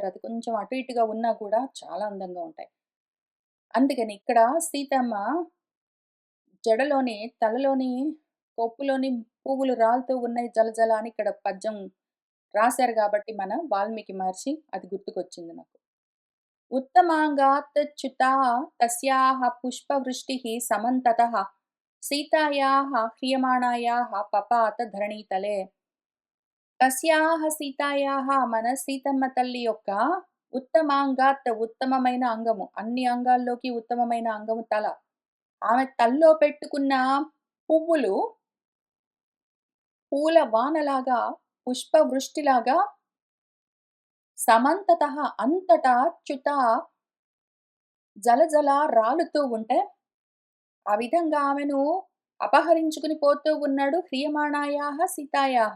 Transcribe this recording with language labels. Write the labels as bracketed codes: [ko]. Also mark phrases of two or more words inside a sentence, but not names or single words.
[te] అది కొంచెం అటు ఇటుగా ఉన్నా కూడా చాలా అందంగా ఉంటాయి. అందుకని ఇక్కడ సీతమ్మ జడలోని, తలలోని, కొప్పులోని పువ్వులు రాలుతూ ఉన్నాయి జలజల అని ఇక్కడ పద్యం రాశారు గాబట్టి మన వాల్మీకి మహర్షి అది గుర్తుకొచ్చింది నాకు. [sa] उत्तमाङ्गात् च्युता तस्याः पुष्पवृष्टिः समन्ततः सीतायाः ह्रियमाणायाः पपात धरणीतले. తస్యాహ సీతాయాహ [te] మన సీతమ్మ తల్లి యొక్క ఉత్తమాంగాత్ ఉత్తమమైన అంగము. అన్ని అంగాల్లోకి ఉత్తమమైన అంగము తల. ఆమె తల్లో పెట్టుకున్న పువ్వులు పూల వానలాగా, పుష్పవృష్టిలాగా సమంతతః అంతటా చ్యుత జలజల రాలుతూ ఉంటే, ఆ విధంగా ఆమెను అపహరించుకుని పోతూ ఉన్నాడు [sa] హ్రియమాణాయాహ సీతాయాహ.